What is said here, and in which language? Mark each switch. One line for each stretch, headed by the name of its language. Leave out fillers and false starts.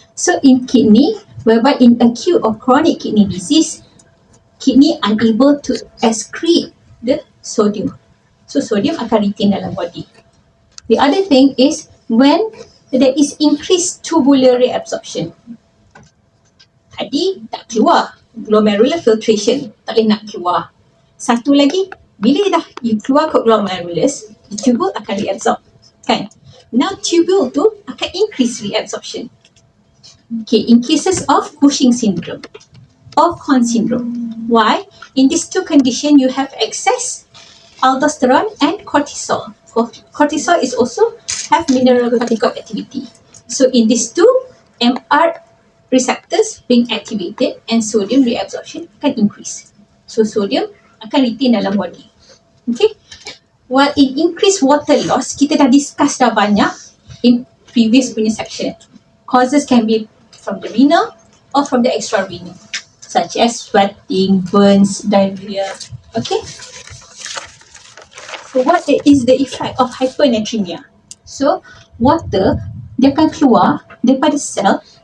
English: So in kidney, whereby in acute or chronic kidney disease, kidney unable to excrete the sodium. So sodium
Malay: akan retain dalam body.
English: The other thing is when there is increased tubular reabsorption.
Malay: Tadi tak keluar, glomerular filtration, tak boleh nak keluar. Satu lagi, bila dah you keluar ke glomerulus,
English: the tubule
Malay: akan reabsorb, kan?
English: Now tubule tu akan increase reabsorption. Okay, in cases of Cushing syndrome or Conn syndrome. Why? In these two conditions, you have excess aldosterone and cortisol. Cortisol is also have mineralocorticoid activity. So in these two, MR receptors being activated and sodium reabsorption can increase. So sodium akan retain dalam body. Okay. While in increased water loss,
Malay: kita dah discuss dah banyak
English: in previous punya section. Causes can be from the renal or from the extra-renal, such as sweating, burns, diarrhea. Okay. So what is the effect of hypernatremia?
Malay: So water dia akan keluar daripada sel